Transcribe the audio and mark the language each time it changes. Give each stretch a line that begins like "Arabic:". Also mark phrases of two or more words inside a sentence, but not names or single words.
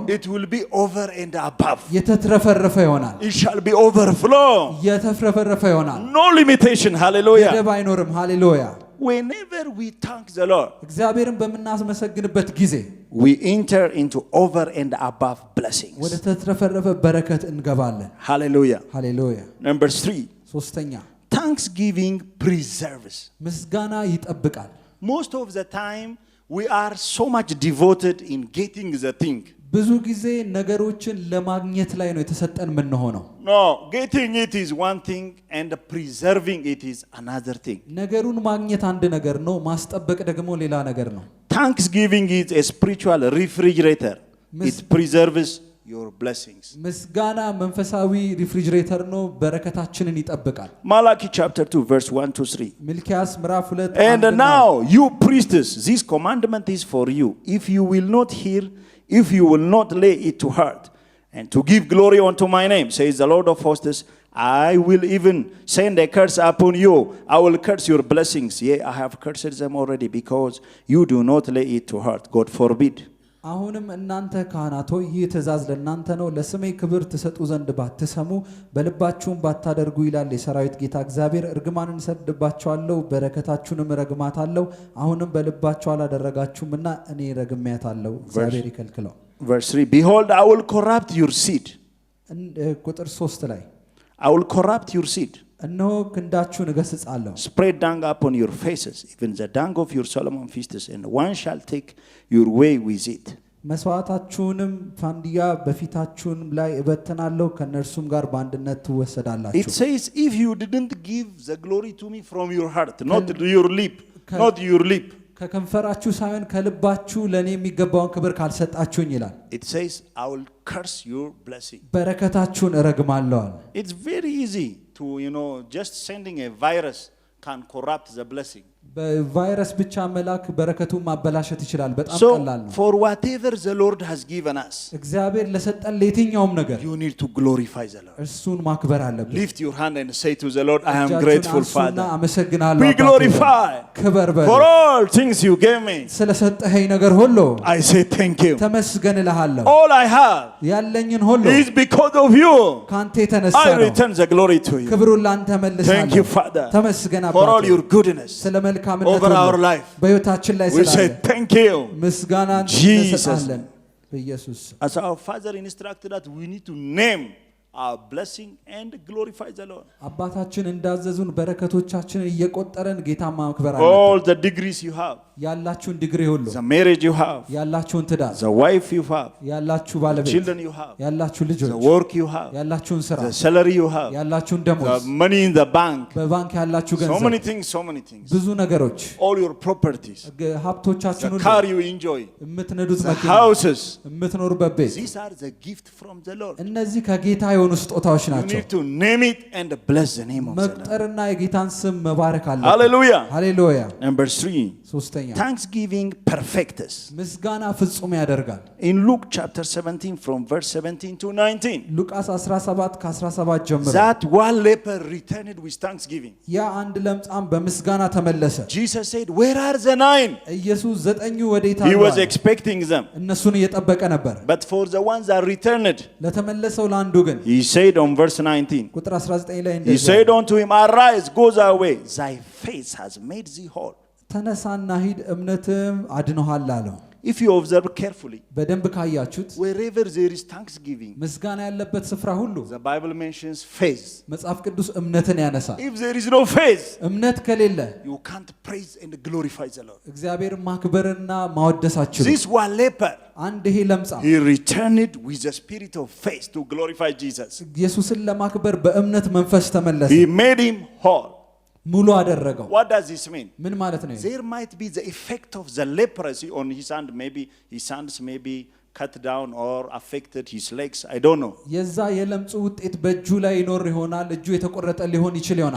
English: it will be over and above.
Amharic: የተትረፈረፈ ይሆናል።
English: It shall be overflow.
Amharic: የተትረፈረፈ ይሆናል።
English: No limitation. Hallelujah.
Amharic: ገደብ አይኖርም። ሃሌሉያ።
English: Whenever we thank the Lord,
Amharic: እግዚአብሔርን በምናስመሰግንበት ጊዜ
English: we enter into over and above blessings.
Amharic: ወደ ተትረፈረፈ በረከት እንገባለን።
English: Hallelujah.
Amharic: ሃሌሉያ።
English: Number 3,
Amharic: ሶስተኛ
English: thanksgiving preserves.
Amharic: ምስጋና ይጠብቃል።
English: Most of the time, we are so much devoted in getting the thing.
Amharic: ብዙ ጊዜ ነገሮችን ለማግኘት ላይ ነው የተሰጠን የምንሆነው።
English: No, getting it is one thing and preserving it is another thing.
Amharic: ነገሩን ማግኘት አንድ ነገር ነው፣ ማስጠበቅ ደግሞ ሌላ ነገር ነው።
English: Thanksgiving is a spiritual refrigerator. It preserves your blessings.
Amharic: ምስጋና መንፈሳዊ ሪፍሪጅሬተር ነው፣ በረከታችንን ይጠብቃል።
English: Malachi chapter 2 verse 1 to 3.
Amharic: ሚልክያስ ምዕራፍ 2
English: And now, you priestess, this commandment is for you. If you will not hear, if you will not lay it to heart, and to give glory unto my name, says the Lord of hosts, I will even send a curse upon you. I will curse your blessings. Yea, I have cursed them already, because you do not lay it to heart. God forbid.
Amharic: አሁንም እናንተ ካህናት ሆይ ይህ ትእዛዝ ለእናንተ ነው፣ ለስሜ ክብር ትሰጡ ዘንድ ባትሰሙ በልባችሁም ባታደርጉ ይላል የሰራዊት ጌታ እግዚአብሔር። እርግማንን እሰድባችኋለሁ፣ በረከታችሁንም እረግማታለሁ። አሁንም በልባችሁ አላደረጋችሁምና እኔ ረግሜያታለሁ። እግዚአብሔር ይከልክለው።
English: Verse 3, behold, I will corrupt your seed.
Amharic: ቁጥር 3 ላይ
English: I will corrupt your seed.
Amharic: እነሆ ክንዳችሁን እገሥጻለሁ።
English: Spread dung upon your faces, even the dung of your Solomon feasts, and one shall take your way with it.
Amharic: መስዋዕታችሁንም ፋንድያ በፊታችሁም ላይ እበትናለሁ፣ ከነርሱም ጋር በአንድነት ትወሰዳላችሁ።
English: It says, if you didn't give the glory to me from your heart, not your lip, not your lip.
Amharic: ከከንፈራችሁ ሳይሆን ከልባችሁ ለእኔ የሚገባውን ክብር ካልሰጣችሁኝ ይላል።
English: It says, I will curse your blessing.
Amharic: በረከታችሁን እረግማለሁ።
English: It's very easy to, just sending a virus can corrupt the blessing.
Amharic: በቫይረስ ብቻ መላክ በረከቱን ማበላሸት ይችላል። በጣም
English: So,
Amharic: ቀላል ነው።
English: for whatever the Lord has given us,
Amharic: እግዚአብሔር ለሰጠን ለየትኛውም ነገር
English: you need to glorify the Lord.
Amharic: እርሱን ማክበር አለብን።
English: Lift your hand and say to the Lord, I am grateful, Father.
Amharic: አመሰግናለሁ።
English: Be glorified
Amharic: ክበር በል።
English: for all things you gave me.
Amharic: ስለሰጠኸኝ ነገር ሁሉ
English: I say thank you.
Amharic: ተመስገን እልሃለሁ።
English: All I have
Amharic: ያለኝን ሁሉ
English: is because of you.
Amharic: ካንተ የተነሳ I ነው።
English: return the glory to you.
Amharic: ክብሩን ላንተ መልሳለሁ።
English: Thank you, Father,
Amharic: ተመስገን
English: for all
Amharic: አባቴ
English: your goodness
Amharic: ስለ መልካምነት
English: over our
Amharic: ሁሉ
English: life.
Amharic: በሕይወታችን ላይ
English: We
Amharic: ስላለ
English: say thank you.
Amharic: ምስጋናን Jesus. እንሰጣለን። በኢየሱስ
English: As our Father instructed that we need to name our blessing and glorify the Lord.
Amharic: አባታችን እንዳዘዙን በረከቶቻችንን እየቆጠረን ጌታ ማክበር አለብን።
English: All the degrees you have,
Amharic: ያላችሁን ዲግሪ ሁሉ፣
English: the marriage you have,
Amharic: ያላችሁን ትዳር፣
English: the wife you have,
Amharic: ያላችሁ the ባለቤት፣
English: children you have,
Amharic: ያላችሁ ልጆች፣
English: the work you have,
Amharic: ያላችሁን ስራ፣
English: the salary you have,
Amharic: ያላችሁን the ደሞዝ፣
English: money in the bank,
Amharic: በባንክ ያላችሁ so ገንዘብ፣
English: many things, so many things.
Amharic: ብዙ ነገሮች፣
English: All your properties,
Amharic: ሀብቶቻችን the ሁሉ፣
English: car you enjoy,
Amharic: የምትነዱት the መኪና፣
English: houses.
Amharic: የምትኖሩበት ቤት፣
English: These are the gift from the Lord.
Amharic: እነዚህ ከጌታ የሆኑ ስጦታዎች You ናቸው።
English: need to name it and bless the name of the Lord.
Amharic: መቁጠርና የጌታን ስም መባረክ አለብን።
English: Hallelujah.
Amharic: ሃሌሉያ።
English: Number 3,
Amharic: ሶስተኛ
English: thanksgiving perfect us.
Amharic: ምስጋና ፍጹም ያደርጋል።
English: In Luke chapter 17 from verse 17 to 19,
Amharic: ሉቃስ 17 ከ17 ጀምሮ
English: that one leper returned with thanksgiving.
Amharic: ያ አንድ ለምጻም በምስጋና ተመለሰ።
English: Jesus said, where are the 9?
Amharic: ኢየሱስ ዘጠኙ ወዴት He አሉ?
English: was expecting them.
Amharic: እነሱን እየጠበቀ ነበር።
English: But for the ones that returned,
Amharic: ለተመለሰው ለአንዱ ግን
English: he said on verse 19,
Amharic: ቁጥር 19 ላይ he እንደዚህ
English: said unto him, arise, go thy way, thy faith has made thee whole.
Amharic: ተነሳና ሂድ እምነትም አድኖሃል አለው።
English: If you observe carefully,
Amharic: በደንብ ካያችሁት
English: wherever there is thanksgiving,
Amharic: ምስጋና ያለበት ስፍራ ሁሉ
English: the Bible mentions faith.
Amharic: መጽሐፍ ቅዱስ እምነትን ያነሳል።
English: If there is no faith,
Amharic: እምነት ከሌለ
English: you can't praise and glorify the Lord.
Amharic: እግዚአብሔር ማክበርና ማወደስ አትችሉም።
English: This one leper,
Amharic: አንድ ይሄ ለምጻም
English: he returned with the spirit of faith to glorify Jesus.
Amharic: ኢየሱስን ለማክበር በእምነት መንፈስ ተመለሰ።
English: He made him whole.
Amharic: ሙሉ አደረገው።
English: What does this mean?
Amharic: ምን ማለት ነው?
English: There might be the effect of the leprosy on his hand. Maybe his hands may be cut down or affected his legs. I don't know.
Amharic: የዛ የለምጹ ውጤት በእጁ ላይ ይኖር ይሆናል። እጁ የተቆረጠ ሊሆን ይችል ይሆናል።